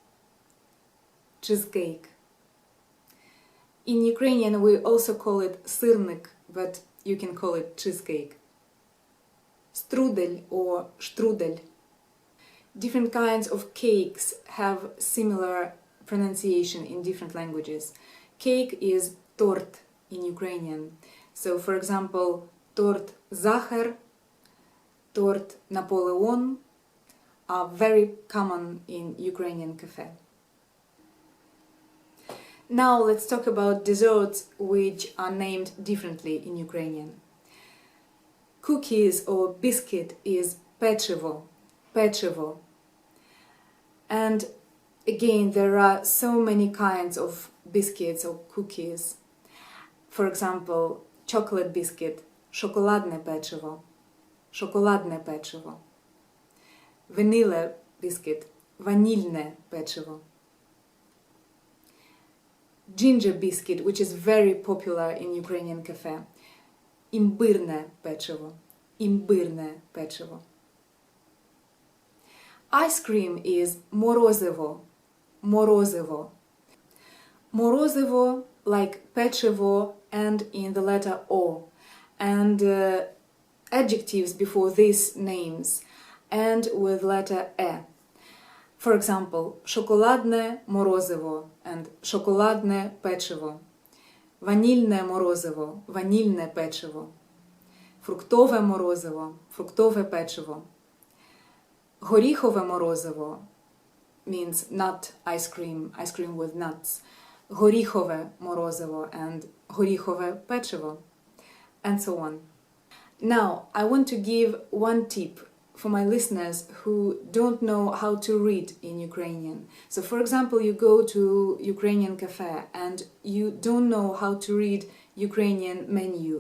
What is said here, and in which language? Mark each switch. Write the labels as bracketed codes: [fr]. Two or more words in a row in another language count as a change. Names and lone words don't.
[en] Cheesecake. In Ukrainian we also call it сирник, but you can call it cheesecake. Strudel or strudel. Different kinds of cakes have similar pronunciation in different languages. Cake is торт in Ukrainian. So for example, [uk] торт Захар, торт [en] Napoleon are very common in Ukrainian cafe. Now let's talk about desserts which are named differently in Ukrainian. Cookies or biscuit is печиво. [uk] Печиво. [en] And again, there are so many kinds of biscuits or cookies. For example, chocolate biscuit, [uk] шоколадне печиво. Шоколадне печиво. [en] Vanilla biscuit, [uk] ванільне печиво. [en] ginger biscuit, which is very popular in Ukrainian cafe. [uk] Імбирне печиво. Імбирне печиво. [en] Ice cream is морозиво. [uk] Морозиво. Морозиво [en] like печиво and in the letter O. And adjectives before these names and with letter E. For example, [uk] шоколадне морозиво and шоколадне печиво. Ванільне морозиво, ванільне печиво. Фруктове морозиво, фруктове печиво. Горіхове морозиво [en] means nut ice cream with nuts. [uk] Горіхове морозиво and горіхове печиво. [en] And so on. Now, I want to give one tip for my listeners who don't know how to read in Ukrainian. So, for example, you go to Ukrainian cafe and you don't know how to read Ukrainian menu.